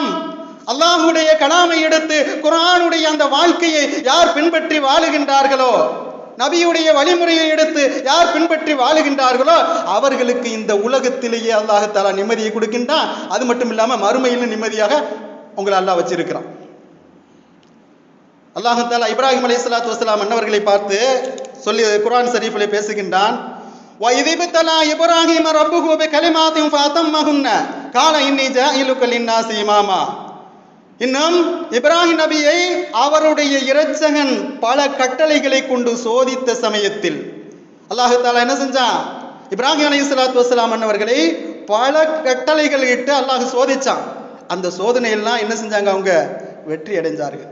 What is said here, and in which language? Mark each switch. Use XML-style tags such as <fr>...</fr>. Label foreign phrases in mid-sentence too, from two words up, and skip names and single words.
<ta>அல்லாஹ்வுடைய கலாமை எடுத்து குர்ஆனுடைய அந்த வாழ்க்கையை யார் பின்பற்றி வாழுகின்றார்களோ, நபியுடைய வழிமுறையை எடுத்து யார் பின்பற்றி வாழுகின்றார்களோ அவர்களுக்கு இந்த உலகத்திலேயே</ta> <ar>الله تعالى</ar> <ta>நிம்மதியை கொடுக்கின்றான். அது மட்டும் இல்லாம மறுமையிலும் நிம்மதியாக உங்களை அல்லாஹ் வச்சிருக்கிறான்.</ta> <ar>الله تعالى</ar> <ta>இப்ராஹிம்</ta> <ar>عليه الصلاة والسلام</ar> <ta>அன்னவர்களை பார்த்து சொல்லி குர்ஆன் ஷரீஃபிலே பேசுகின்றான்.</ta> <ar>وَإِذِ ابْتَلَى إِبْرَاهِيمَ رَبُّهُ بِكَلِمَاتٍ فَأَتَمَّهُنَّ قَالَ إِنِّي جَاعِلُكَ لِلنَّاسِ إِمَامًا.</ar> <ta>இன்னும் இப்ராஹிம் நபியை அவருடைய இரட்சகன் பல கட்டளைகளை கொண்டு சோதித்த சமயத்தில்</ta> <ar>الله تعالى</ar> <ta>என்ன செஞ்சான்? இப்ராஹிம்</ta> <ar>عليه الصلاة والسلام</ar> <ta>அன்னவர்களை பல கட்டளைகள் இட்டு அல்லாஹ் சோதிச்சான். அந்த சோதனையெல்லாம் என்ன செஞ்சாங்க? அவங்க வெற்றி அடைஞ்சார்கள்.</ta>